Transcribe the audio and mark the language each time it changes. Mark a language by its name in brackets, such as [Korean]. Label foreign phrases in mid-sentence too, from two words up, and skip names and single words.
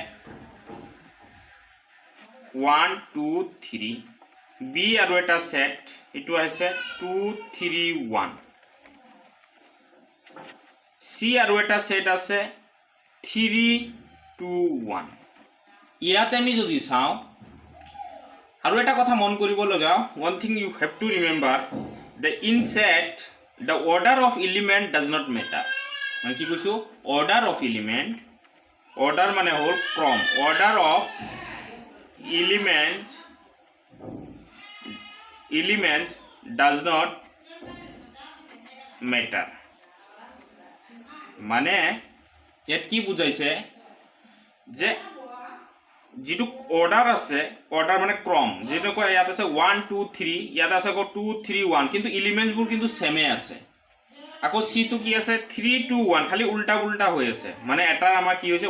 [Assamese] 1 2 3 b আৰু এটা সেট এটো আছে 2 3 1 c আৰু এটা সেট আছে 3 2 1 ইয়াতে আমি যদি চাও আৰু এটা কথা মন কৰিব লগা [English] one thing you have to remember the in set the order of element does not matter [Assamese] মানে কি কৈছো [English] order of element order [Assamese] মানে হল ক্ৰম [English] order of elements does not matter [Assamese] মানে ইয়াত কি বুজাইছে যে যেটো অর্ডার আছে অর্ডার মানে ক্রম যেটো কয় ইয়াত আছে 1 2 3 ইয়াত আছে 2 3 1 কিন্তু এলিমেন্টস বোৰ কিন্তু সেমে আছে আকৌ সি তো কি আছে 3 2 1 খালি উল্টা উল্টা হৈ আছে মানে এটা আমাৰ কি হৈছে